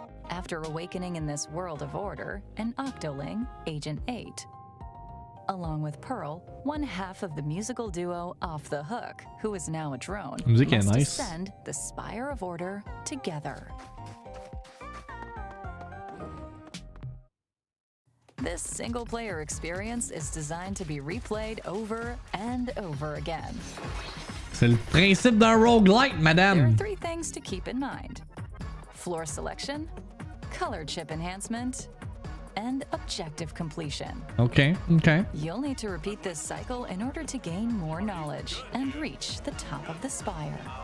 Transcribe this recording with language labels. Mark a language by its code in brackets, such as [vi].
[en] After awakening in this world of order, an Octoling, Agent 8, along with Pearl, one half of the musical duo Off the Hook, who is now a drone, must ascend the Spire of Order together. This single-player experience is designed to be replayed over and over again. [fr] C'est le principe d'un roguelite, madame. [en] There are 3 things to keep in mind: floor selection, color chip enhancement, and objective completion. Okay. You'll need to repeat this cycle in order to gain more knowledge and reach the top of the spire.